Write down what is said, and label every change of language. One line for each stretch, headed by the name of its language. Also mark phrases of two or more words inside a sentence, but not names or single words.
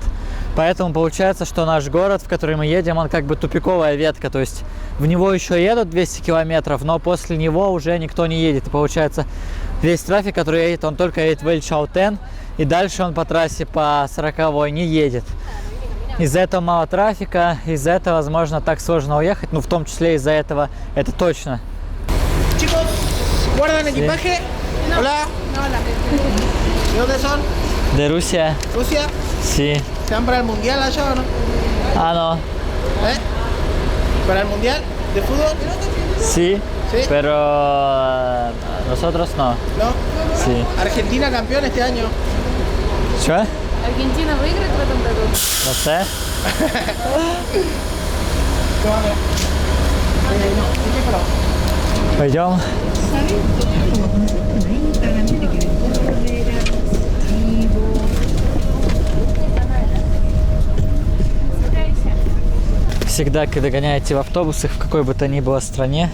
Russian: Поэтому получается, что наш город, в который мы едем, он как бы тупиковая ветка, то есть в него еще едут 200 километров, но после него уже никто не едет. И получается, весь трафик, который едет, он только едет в Эль-Чаутен, и дальше он по трассе по 40-й не едет. Из-за этого мало трафика, из-за этого, возможно, так сложно уехать, ну, в том числе из-за этого, это точно.
Spanish: Chicos, ¿guardan equipaje? Hola. ¿De dónde son? De Rusia. ¿Rusia? Sí. ¿Se van para el mundial allá o no? Ah, no. ¿Eh? ¿Para el mundial de fútbol? Sí. Sí. Pero nosotros no. ¿No? Sí. Argentina campeón este año.
Russian: Что? Аргентина выиграет в этом году?
Spanish: No sé.
Russian: Пойдем. Всегда, когда гоняете в автобусах, в какой бы то ни было стране,